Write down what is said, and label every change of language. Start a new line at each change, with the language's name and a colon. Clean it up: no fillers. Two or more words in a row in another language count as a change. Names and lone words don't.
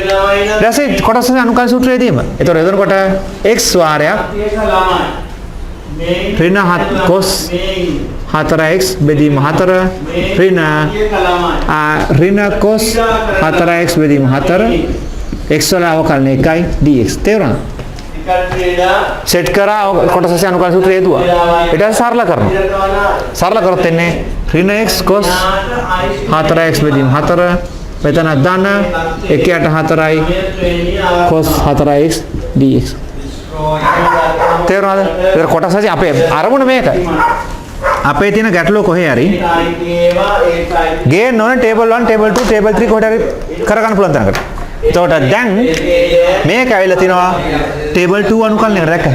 Sinhala: ඊට පස්සේ කොටස් අනුකල්ප සූත්‍රයේදීම. ඒතකොට එතනකොට x වාරයක් ඍණ cos 4x බෙදීම 4 ඍණ cos 4x බෙදීම 4 x වල අවකලන 1යි dx. තේරුණාද? සෙට් කරා කොටස අනුකල්ප සූත්‍රය හේතුවා. ඊට පස්සේ සරල කරනවා. සරල කරොත් එන්නේ ඍණ x cos 4x බෙදීම 4 මෙතන ධන 1යට 4යි cos 4x dx. තේරුණාද? ඒක කොටස අපේ අරමුණ මේකයි. අපේ තියෙන ගැටලුව කොහේ හරි ගේන්න ඕන ටේබල් 1 ටේබල් 2 ටේබල් 3 කොහෙට හරි කරගන්න පුළුවන් තරකට. එතකොට දැන් මේක ඇවිල්ලා තිනවා ටේබල් 2 අනුකලනයකට දැක්කද?